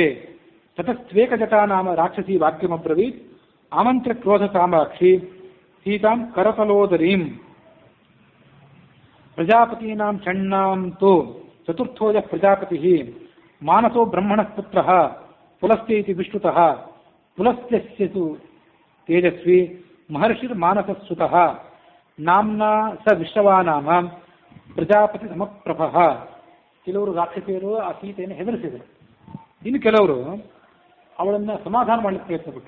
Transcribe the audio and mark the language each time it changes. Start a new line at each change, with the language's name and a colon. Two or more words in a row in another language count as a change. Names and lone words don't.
Sanskrit: ತತಸ್ತ್ವೇಕಜಟಾ ನಾಮ ರಾಕ್ಷಸೀ ವಾಕ್ಯಮಬ್ರವೀತ್ ಆಮಂತ್ರ್ಯ ಕ್ರೋಧ ಕಾಮಾಕ್ಷಿ ಸೀತಾಂ ಕರತಲೋದರೀಂ. ಪ್ರಜಾಪತೀನಾಂ ಷಣ್ಣಾಂ ತು ಚತುರ್ಥೋಜ ಪ್ರಜಾಪತಿಃ ಮಾನಸೋ ಬ್ರಹ್ಮಣಃ ಪುತ್ರಃ ಪುಲಸ್ತ್ಯ ಇತಿ ವಿಶ್ರುತಃ. ಪುಲಸ್ತ್ಯಸ್ಯ ತು ತೇಜಸ್ವಿ ಮಹರ್ಷಿರ್ಮಾನಸಸ್ಸುತಃ ನಾಮ್ನಾ ಸ ವಿಶ್ರವಾ ನಾಮ ಪ್ರಜಾಪತಿ ಸಮಪ್ರಭಃ.
Kannada: ಕೆಲವರು ರಾಕ್ಷಸಿಯರು ಆ ಸೀತೆಯನ್ನು ಹೆದರಿಸಿದರು. ಇನ್ನು ಕೆಲವರು ಅವಳನ್ನು ಸಮಾಧಾನ ಮಾಡಲಿಕ್ಕೆ ಪ್ರಯತ್ನ ಪಟ್ಟರು.